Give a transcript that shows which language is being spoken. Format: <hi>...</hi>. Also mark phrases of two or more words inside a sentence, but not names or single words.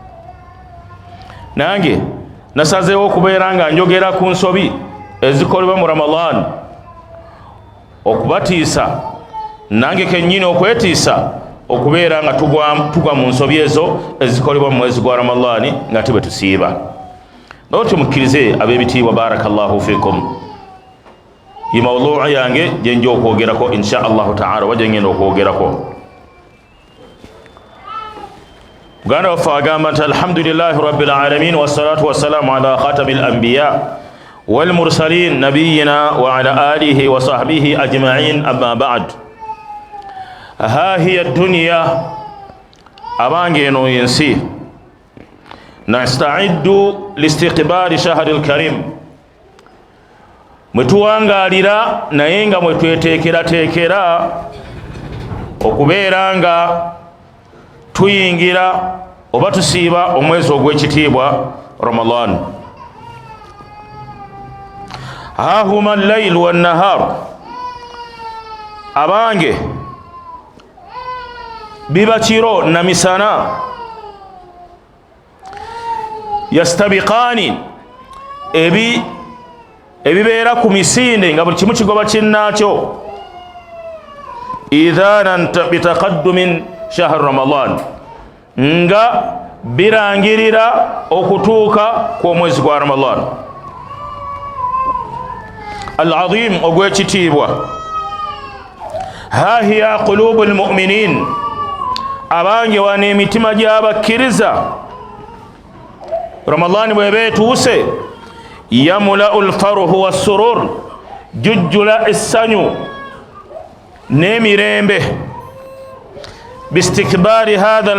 <lg>Nange nasazeewo okubeera nga njogera ku nsobi ezikolebwa mu Ramadan, okubatiisa nange kennyini okwetiisa okubeera nga tugwa mu nsobi ezo ezikolebwa mu mwezi gwa Ramadan nga tibwe tusiiba. Noti mukkirize ab'ebitiibwa,</lg> <ar>بارك الله فيكم,</ar> <lg>yi mawduu yange gyenja okwogerako</lg> <ar>إن شاء الله تعالى,</ar> <lg>wajja ngenda okwogerako. Muganda waffe agamba nti</lg> <ar>الحمد لله رب العالمين والصلاة والسلام على خاتم الأنبياء والمرسلين نبينا وعلى آله وصحبه أجمعين, أما بعد. ها هي الدنيا,</ar> <lg>abange eno yensi,</lg> <ar>نستعد لاستقبال شهر الكريم,</ar> <lg>mwetuwangalira naye nga mwetweteekerateekera okubeera nga tuyingira oba tusiiba omwezi ogw'ekitiibwa Ramadan.</lg> <ar>هاهما الليل والنهار,</ar> <lg>abange biba kiro na misana, yastabiqani, ebibeera ku misinde nga buli kimu kigoba kinnaakyo,</lg> <ar>إيذانا بتقدم شهر رمضان,</ar> <lg>nga birangirira okutuuka kw'omwezi gwa</lg> <ar>رمضان العظيم</ar> <lg>ogw'ekitiibwa.</lg> <ar>ها هي قلوب المؤمنين,</ar> <lg>abange wana emitima gy'abakkiriza Ramadan bw'eba etuuse,</lg> <ar>يملأ الفرح والسرور,</ar> <lg>jujjula essanyu nemirembe</lg> <ar>باستقبال هذا</ar>